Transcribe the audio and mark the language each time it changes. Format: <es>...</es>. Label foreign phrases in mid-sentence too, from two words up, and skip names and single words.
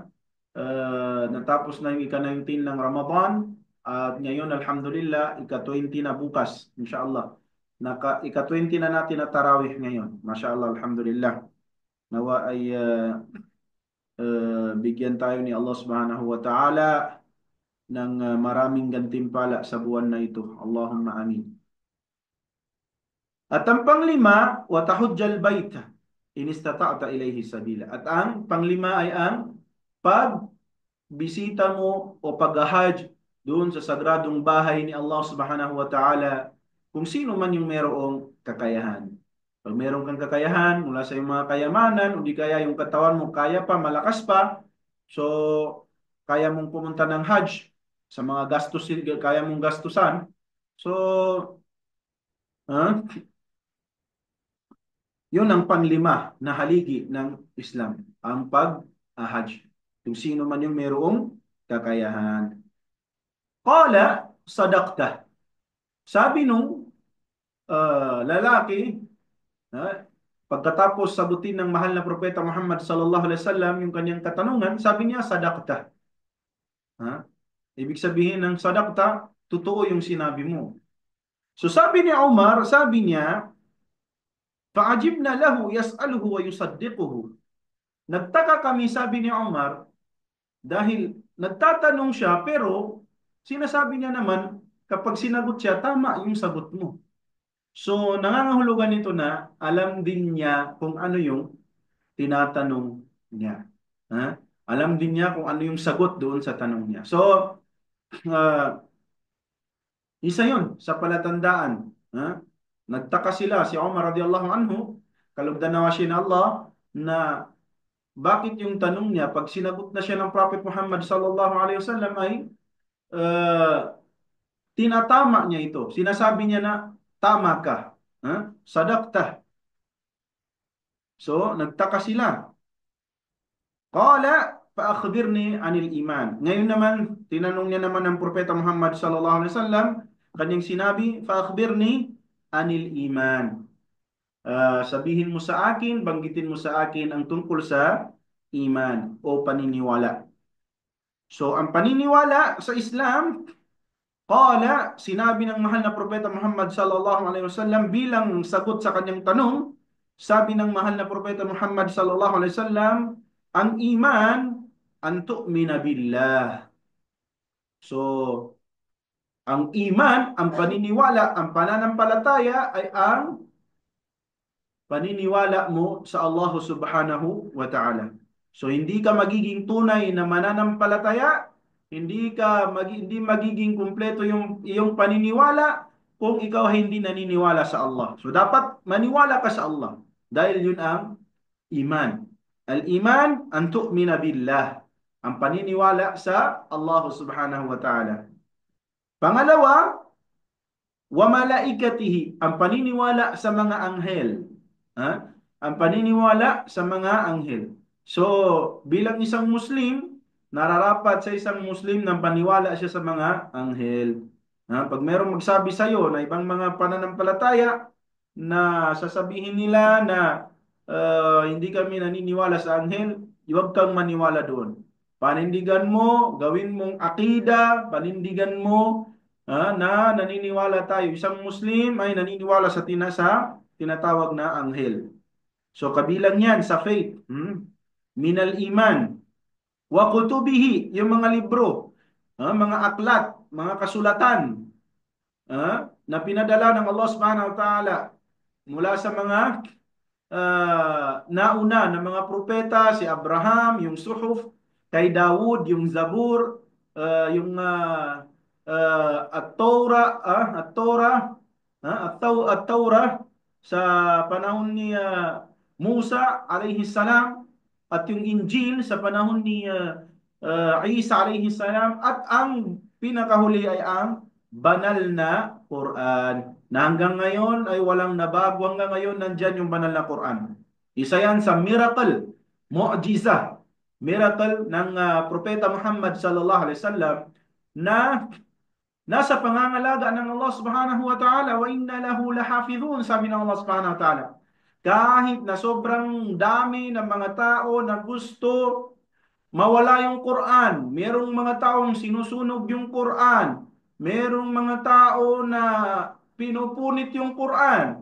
<tl>Natapos na yung ika-19 ng Ramadan, at ngayon, alhamdulillah, ika-20 na bukas, inshallah. Ika-20 na natin na tarawih ngayon.</tl> <ar>ما شاء الله، الحمد لله.</ar> <tl>Nawa ay bigyan tayo ni Allah</tl> <ar>سبحانه وتعالى</ar> <tl>ng maraming gantimpala sa buwan na ito.</tl> <ar>اللهم آمين.</ar> <tl>At ang panglima,</tl> <ar>وتحج البيت إن استطعت إليه سبيلا.</ar> <tl>At ang panglima ay ang pagbisita mo o pag-hajj doon sa sagradong bahay ni Allah</tl> <ar>سبحانه وتعالى</ar> <tl>kung sino man yung merong kakayahan. Pag meron kang kakayahan mula sa iyong mga kayamanan o di kaya yung katawan mo kaya pa, malakas pa, so kaya mong pumunta ng hajj sa mga gastos, kaya mong gastusan. So, yun ang panglima na haligi ng Islam, ang pag-hajj. Kung sino man yung mayroong kakayahan.</tl> <ar>قال، صدقت.</ar> <tl>Sabi nung lalaki, pagkatapos sagutin ng mahal na propeta Muhammad</tl> <ar>صلى الله عليه وسلم</ar> <tl>yung kanyang katanungan, sabi niya, sadaqta. Ha? Ibig sabihin ng sadaqta, totoo yung sinabi mo. So sabi ni Umar, sabi niya,</tl> <ar>فعجبنا له يسأله ويصدقه.</ar> <tl>Nagtaka kami, sabi ni Umar, dahil nagtatanong siya, pero sinasabi niya naman, kapag sinagot siya, tama yung sagot mo. So, nangangahulugan nito na alam din niya kung ano yung tinatanong niya. Ha? Alam din niya kung ano yung sagot doon sa tanong niya. So, uh, isa yun sa palatandaan. Ha? Nagtaka sila, si Umar</tl> <ar>رضي الله عنه,</ar> <tl>kalugdan nawa siya na Allah, na bakit yung tanong niya, pag sinagot na siya ng Prophet Muhammad</tl> <ar>صلى الله عليه وسلم</ar> <tl>ay uh, tinatama niya ito. Sinasabi niya na tama ka. Ha? Sadaqta. So, nagtaka sila.</tl> <ar>قال، فأخبرني عن الإيمان.</ar> <tl>Ngayon naman, tinanong niya naman ng Propeta Muhammad</tl> <ar>صلى الله عليه وسلم,</ar> <tl>kanyang sinabi,</tl> <ar>فأخبرني عن الإيمان.</ar> <tl>Sabihin mo sa akin, banggitin mo sa akin ang tungkol sa iman o paniniwala. So, ang paniniwala sa Islam, qala, sinabi ng mahal na propeta Muhammad</tl> <ar>صلى الله عليه وسلم</ar> <tl>bilang sagot sa kanyang tanong, sabi ng mahal na propeta Muhammad</tl> <ar>صلى الله عليه وسلم,</ar> <tl>ang</tl> <ar>إيمان أن تؤمن بالله.</ar> <tl>So, ang iman, ang paniniwala, ang pananampalataya ay ang paniniwala mo sa Allah</tl> <ar>سبحانه وتعالى.</ar> <tl>So hindi ka magiging tunay na mananampalataya, hindi magiging kumpleto yung iyong paniniwala kung ikaw ay hindi naniniwala sa Allah. So dapat maniwala ka sa Allah dahil yun ang iman.</tl> <ar>الإيمان أن تؤمن بالله.</ar> <tl>Ang paniniwala sa Allah</tl> <ar>سبحانه وتعالى. Pangalawa, وملائكته,</ar> <tl>ang paniniwala sa mga anghel. Ha? Ang paniniwala sa mga anghel. So, bilang isang Muslim, nararapat sa isang Muslim na paniwala siya sa mga anghel. Ha? Pag mayroong magsabi sa iyo na ibang mga pananampalataya na sasabihin nila na hindi kami naniniwala sa anghel, huwag kang maniwala doon. Panindigan mo, gawin mong akida, panindigan mo na naniniwala tayo. Isang Muslim ay naniniwala sa tinatawag na anghel. So kabilang yan sa faith.</tl> <ar>من الإيمان. وكتبه,</ar> <tl>yung mga libro, mga aklat, mga kasulatan na pinadala ng Allah</tl> <ar>سبحانه وتعالى</ar> <tl>mula sa mga nauna ng mga propeta, si Abraham, yung Suhuf, kay Dawud, yung Zabur, yung at-Torah, at-Taurah sa panahon ni Musa</tl> <ar>عليه السلام,</ar> <tl>at yung Injil sa panahon ni Isa</tl> <ar>عليه السلام,</ar> <tl>at ang pinakahuli ay ang banal na Quran, na hanggang ngayon ay walang nabago. Hanggang ngayon nandyan yung banal na Quran. Isa yan sa miracle, mu'jiza, miracle ng Propeta Muhammad</tl> <ar>صلى الله عليه وسلم,</ar> <tl>na nasa pangangalaga ng Allah</tl> <ar>سبحانه وتعالى. وإنا له لحافظون,</ar> <tl>sabi ng Allah</tl> <ar>سبحانه وتعالى.</ar> <tl>Kahit na sobrang dami ng mga tao na gusto mawala yung Quran, merong mga taong sinusunog yung Quran, merong mga tao na pinupunit yung Quran.</tl>